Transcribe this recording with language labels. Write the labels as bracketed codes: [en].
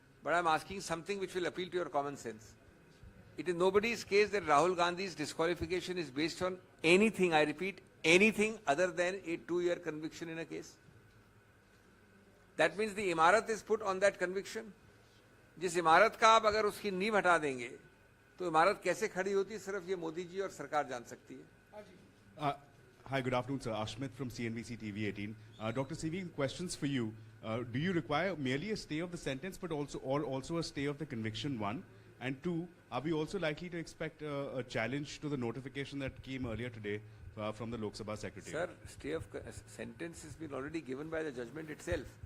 [en] But I'm asking something which will appeal to your common sense. It is nobody's case that Rahul Gandhi's disqualification is based on anything, I repeat, anything other than a 2-year conviction in a case. That means the imarat is put on that conviction. [hi] जिस इमारत का आप अगर उसकी नींव हटा देंगे तो इमारत कैसे खड़ी होती है सिर्फ ये मोदी जी और सरकार जान सकती है. [en] Hi, good afternoon, sir. Ashmit from CNBC TV 18. Dr. CV, questions for you. Do you require merely a stay of the sentence, but also a stay of the conviction? 1, and 2, are we also likely to expect a challenge to the notification that came earlier today from the Lok Sabha Secretary? Sir, stay of sentence has been already given by the judgment itself.